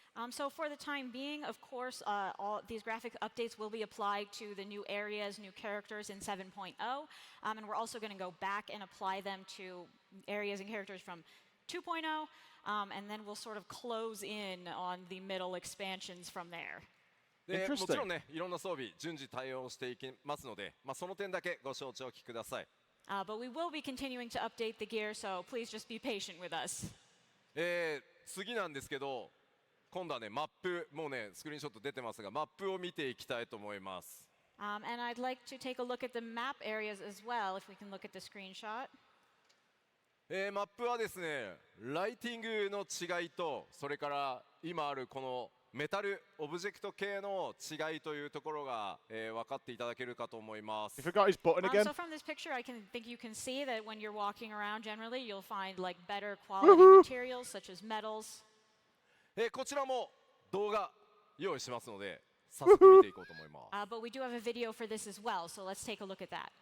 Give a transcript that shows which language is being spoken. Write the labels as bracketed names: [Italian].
[English] So for the time being, of course, all these graphic updates will be applied to the new areas, new characters in 7.0. And we're also going to go back and apply them to areas and characters from 2.0. And then we'll sort of close in on the middle expansions from there. [Japanese] で [English] Interesting. [Japanese] もちろんねいろんな装備順次対応していきますので、その点だけご承知おきください。 [English] But we will be continuing to update the gear, so please just be patient with us. [Japanese] 次なんですけど今度はねマップもうねスクリーンショット出てますがマップを見ていきたいと思います。 [English] And I'd like to take a look at the map areas as well, if we can look at the screenshot. [Japanese] マップはですねライティングの違いとそれから今あるこのメタルオブジェクト系の違いというところが、分かっていただけるかと思います。 [English] He forgot his button again. So from this picture, I think you can see that when you're walking around, generally you'll find like better quality materials such as metals. [Japanese] こちらも動画用意しますので早速見ていこうと思います。 [English] But we do have a video for this as well, so let's take a look at that.